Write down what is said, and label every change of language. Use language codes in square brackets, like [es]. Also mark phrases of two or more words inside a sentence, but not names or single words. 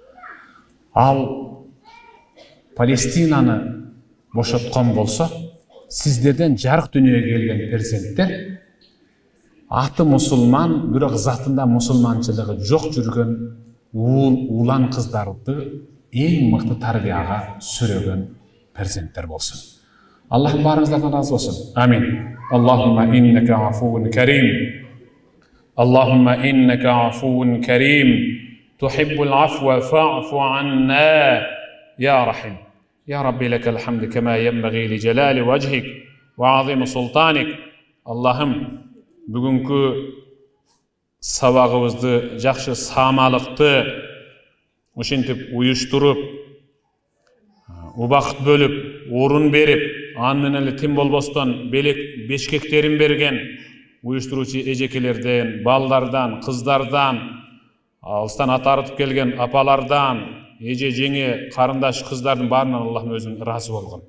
[ky] Ал Палестинаны бошоткон болсо, сиздерден жарык дүйнөгө келген перзенттер аты мусулман, бирок затында мусулманчылыгы жок жүргөн улан кыздарды эң мыкты тарбияга сүрөгөн перзенттер болсун. Аллах барыңыздардан разы болсун. Амин. [ar] اللهم إنك عفو كريم. اللهم إنك عفو كريم. تحب العفو فاعف عنا يا رحيم. يا ربي لك الحمد كما ينبغي لجلال وجهك وعظيم سلطانك. [ky] اللهم бүгүнкү сабагыбызды жакшы самалыкты ушинтип уюштуруп, убакыт бөлүп, орун берип, аны менен эле тим болбостон белек бешкектерин берген уюштуруучу эжекелерден, балдардан, кыздардан, алыстан ат арытып келген апалардан, эже жеңе, карындаш кыздардын баарынан Аллахым өзүң ыраазы болгон.